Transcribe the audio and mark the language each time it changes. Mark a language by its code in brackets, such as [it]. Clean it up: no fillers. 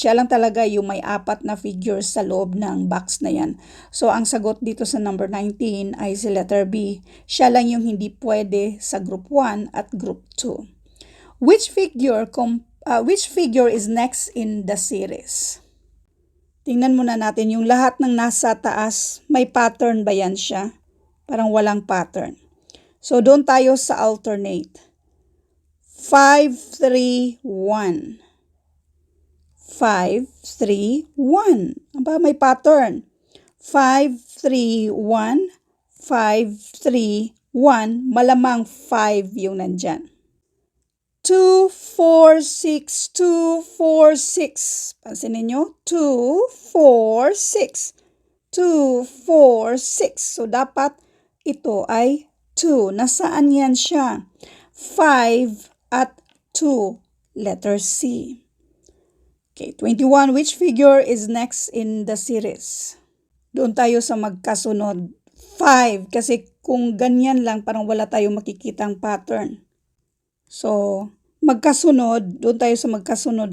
[tl] Siya lang talaga yung may 4 na figures sa loob ng box na yan. So, ang sagot dito sa number 19 ay si letter B. Siya lang yung hindi pwede sa group 1 at group 2. [en] Which figure is next in the series? [tl] Tingnan muna natin yung lahat ng nasa taas. May pattern ba yan siya? Parang walang pattern. So, doon tayo sa alternate. 5, 3, 1. 5, 3, 1. Aba, may pattern. 5, 3, 1. 5, 3, 1. Malamang 5 yung nandyan. 2, 4, 6, 2, 4, 6. Pansin ninyo? 2, 4, 6. 2, 4, 6. So, dapat ito ay 2. Nasaan yan siya? 5 at 2. Letter C. Okay, 21. [en] Which figure is next in the series? [tl] Doon tayo sa magkasunod. 5. Kasi kung ganyan lang, parang wala tayong makikitang pattern. So, magkasunod, doon tayo sa magkasunod.